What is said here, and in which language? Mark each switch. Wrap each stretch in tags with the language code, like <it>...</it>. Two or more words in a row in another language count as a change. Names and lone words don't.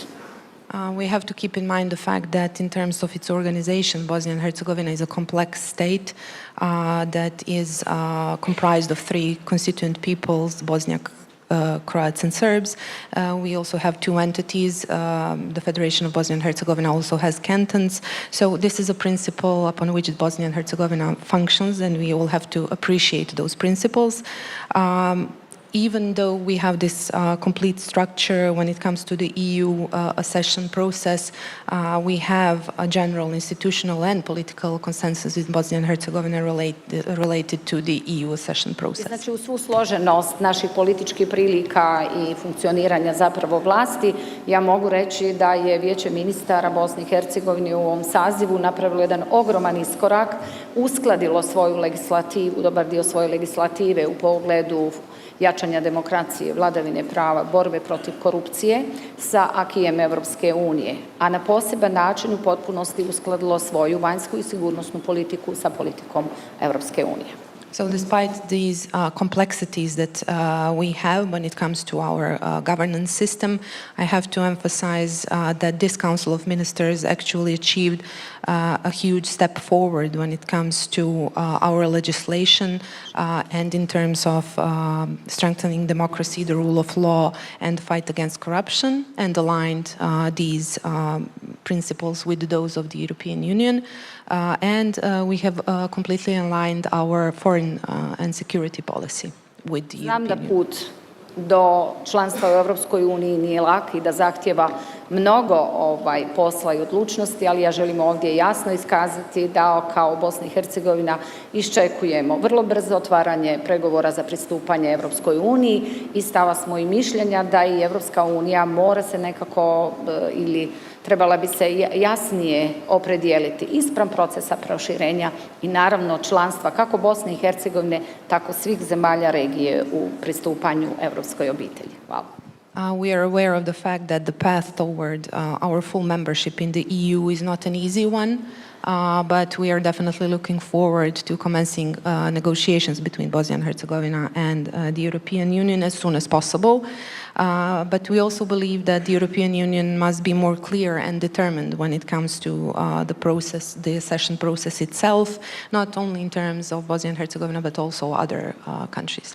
<en>We have to keep in mind the fact that in terms of its organization, Bosnia and Herzegovina is a complex state that is comprised of three constituent peoples, Bosniak, Croats and Serbs. We also have two entities. The Federation of Bosnia and Herzegovina also has cantons. So this is a principle upon which Bosnia and Herzegovina functions, and we all have to appreciate those principles. Even though we have this complete structure when it comes to the EU accession process, we have a general institutional and political consensus in Bosnia and Herzegovina related to the EU accession process.</en> <bs>Znači, u svu složenost naših političkih prilika i funkcioniranja zapravo vlasti, ja mogu reći da je Vijeće ministara Bosne i Hercegovine u ovom sazivu napravilo jedan ogroman iskorak, uskladilo svoju legislativu, dobar dio svoje legislative u pogledu jačanja demokracije, vladavine prava, borbe protiv korupcije sa akijem Evropske unije, a na poseban način u potpunosti uskladilo svoju vanjsku i sigurnosnu politiku sa politikom Evropske unije.</bs> <en>So despite these complexities that we have when it comes to our governance system, I have to emphasize that this Council of Ministers actually achieved a huge step forward when it comes to our legislation and in terms of strengthening democracy, the rule of law, and the fight against corruption, and aligned these principles with those of the European Union. And we have completely aligned our foreign and security policy with the</en> <bs>Znam</bs> <en>European</en> <bs>da put do članstva u Europskoj uniji nije lak i da zahtjeva mnogo posla i odlučnosti, ali ja želim ovdje jasno iskazati da kao Bosna i Hercegovina iščekujemo vrlo brzo otvaranje pregovora za pristupanje Europskoj uniji i stava smo i mišljenja da i Europska unija mora se nekako ili trebala bi se jasnije opredijeliti ispram procesa proširenja i naravno članstva kako Bosne i Hercegovine, tako svih zemalja regije u pristupanju europskoj obitelji. Hvala.</bs> <en>We are aware of the fact that the path toward our full membership in the EU is not an easy one. but we are definitely looking forward to commencing negotiations between Bosnia and Herzegovina and the European Union as soon as possible. But we also believe that the European Union must be more clear and determined when it comes to the accession process itself, not only in terms of Bosnia and Herzegovina, but also other countries.</en>